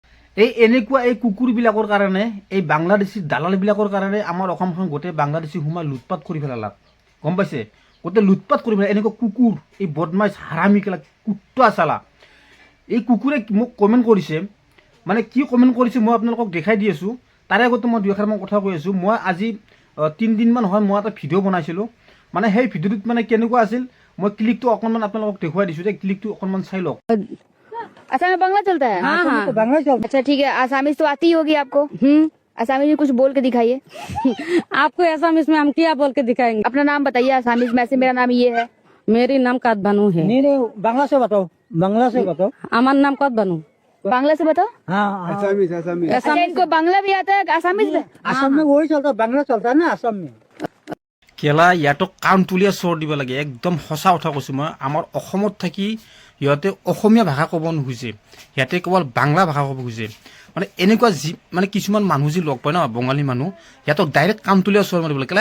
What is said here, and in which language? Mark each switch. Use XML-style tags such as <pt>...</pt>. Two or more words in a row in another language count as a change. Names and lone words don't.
<as>এই এনেকুৱা এই কুকুৰবিলাকৰ কাৰণে এই বাংলাদেশী দালালবিলাকৰ কাৰণে আমাৰ অসমখন গোটেই বাংলাদেশী সোমাই লুটপাট কৰি পেলালাক গম পাইছে গোটেই লুটপাট কৰি পেলাই এনেকুৱা কুকুৰ এই বদমাইছ হাৰামি কেলা কুত্তা চালা এই কুকুৰে মোক কমেণ্ট কৰিছে মানে কি কমেণ্ট কৰিছে মই আপোনালোকক দেখাই দি আছোঁ তাৰে আগতে মই দুই এষাৰমান কথা কৈ আছোঁ মই আজি 3 দিনমান হয় মই এটা ভিডিঅ' বনাইছিলোঁ মানে সেই ভিডিঅ'টোত মানে কেনেকুৱা আছিল মই ক্লিকটো অকণমান আপোনালোকক দেখুৱাই দিছোঁ যে ক্লিকটো অকণমান চাই লওক</as> <hi>असम में बांग्ला चलता है हाँ हाँ तो बांग्ला चलता अच्छा ठीक है आसामीज तो आती ही होगी आपको आसामीज में कुछ बोल के दिखाइए आपको ऐसा इसमें हम क्या बोल के दिखाएंगे अपना नाम बताइए आसामीज में से मेरा नाम ये है मेरी नाम कद बनू है नहीं नहीं बांग्ला से बताओ बांग्ला से बताओ</hi> <bn>আমার নাম কদ বনু</bn> <hi>बांग्ला से बताओ हाँ अच्छा इनको बांग्ला भी आता है आसामीज में असम में वही चलता है बांग्ला चलता है ना असम में</hi> <as>কেলা ইয়াতো কাণ তুলিয়া চৰ দিব লাগে একদম সঁচা কথা কৈছোঁ মই আমাৰ অসমত থাকি সিহঁতে অসমীয়া ভাষা ক'ব নোখোজে সিহঁতে কেৱল বাংলা ভাষা ক'ব খোজে মানে এনেকুৱা যি মানে কিছুমান মানুহ যি লগ পায় ন বঙালী মানুহ সিহঁতক ডাইৰেক্ট কাণ তুলিয়া চৰ মাৰিব লাগে কেলে</as>